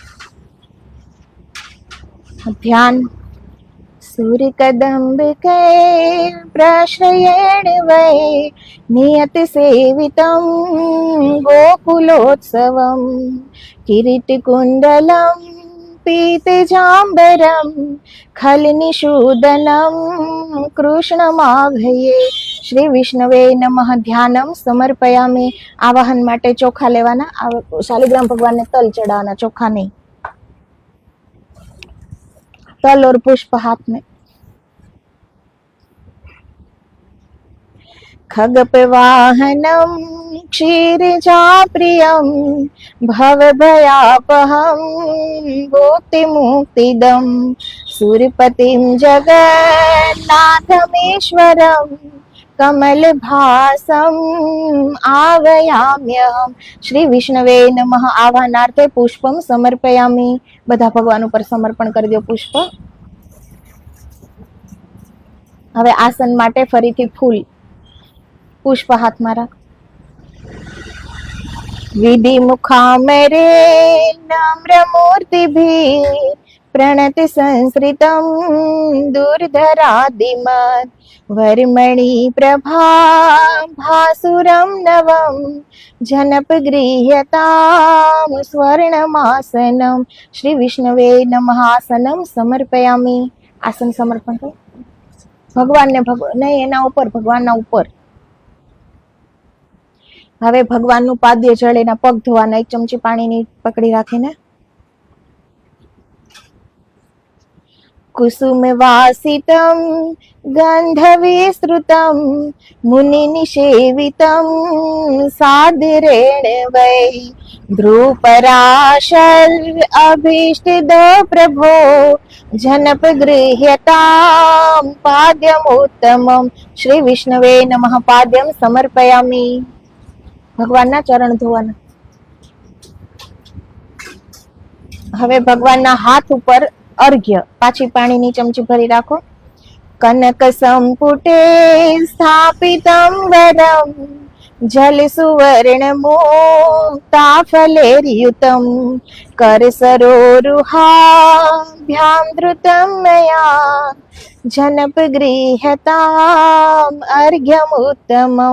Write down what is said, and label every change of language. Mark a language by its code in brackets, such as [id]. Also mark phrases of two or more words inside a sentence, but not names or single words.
[sa] કઈ ध्यान सूर्य कदम्ब के प्रश्रयेण वै नियत सेवितं गोकुलोत्सवं किरीटकुण्डलं पीतजाम्बरं खलनिषूदनं कृष्णमाभये श्री विष्णवे नमः ध्यानं समर्पयामि [gu] आवाहन માટે ચોખા લેવાના શાલિગ્રામ ભગવાનને તલ ચડાવવાના ચોખા નહીં [hi] तल और पुष्प हाथ में [sa] खगपवाहनं क्षीरजा प्रियं भवभयापहं भुक्तिमुक्तिदं सूर्यपतिं जगन्नाथमीश्वरं कमलभासं आवयाम्यहं श्री विष्णवे नमः आवाहनार्थे पुष्पं समर्पयामि [gu] બધા ભગવાન ઉપર સમર્પણ કરી દો પુષ્પ હવે આસન માટે ફરીથી ફૂલ પુષ્પ હાથમાં રાખ [sa] વિધિ મુખામરે નમ્ર મૂર્તિભિ प्रणति संस्कृतं दुर्धरादिमत् वर्मणि प्रभा भासुरं नवं जनपगृह्यतां स्वर्णमासनं श्री विष्णवे नमः आसनं समर्पयामि [gu] આસન સમર્પણ કરો ભગવાન ને નહીં એના ઊપર ભગવાન ના ઊપર હવે ભગવાનનું પાદ્ય જળ એના પગ ધોવાના એક ચમચી પાણીની પકડી રાખીને [sa] कुसुम वासितं गंधविस्तृतं मुनिनिषेवितं सादरेण वै ध्रुपराशल अभीष्टद प्रभो जनपगृह्यतां पाद्यमुत्तमं श्री विष्णवे नमः पाद्यं समर्पयामि [gu] ભગવાનના ચરણ ધોવાના હવે ભગવાનના હાથ ઉપર અર્ઘ્ય, પાછી પાણીની ચમચી ભરી રાખો. [sa] કનક સંપુટે સ્થાપિતમ વરમ જલ સુવર્ણ મુક્તાફલેર્યુતમ કરસરોરુહાભ્યામ ધૃતમ મયા જનપગૃહ્યતામ અર્ઘ્યમ ઉત્તમમ.